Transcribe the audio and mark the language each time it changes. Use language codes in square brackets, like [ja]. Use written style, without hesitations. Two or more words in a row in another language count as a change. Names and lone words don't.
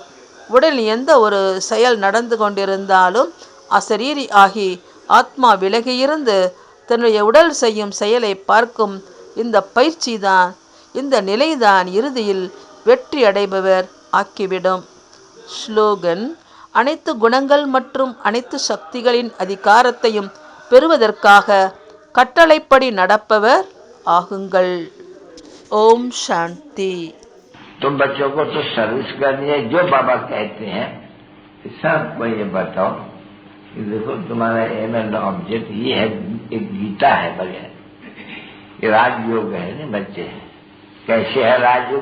[ta] உடலில் எந்த ஒரு செயல் நடந்து கொண்டிருந்தாலும் அசரீரி ஆகி ஆத்மா விலகியிருந்து தன்னுடைய உடல் செய்யும் செயலை பார்க்கும் இந்த பயிற்சிதான், இந்த நிலைதான் இறுதியில் வெற்றி அடைபவர் ஆக்கிவிடும். ஸ்லோகன்: அனைத்து குணங்கள் மற்றும் அனைத்து சக்திகளின் அதிகாரத்தையும் பெறுவதற்காக கட்டளைப்படி நடப்பவர் ஆகுங்கள். ஓம் சாந்தி. [hi] तुम बच्चों को तो सर्विस करनी है, जो बाबा कहते हैं सबको ये बताओ कि देखो तुम्हारा [en] aim and object [hi] ये है, एक गीता है बगैर, ये राजयोग है ना बच्चे। कैसे है राजयोग?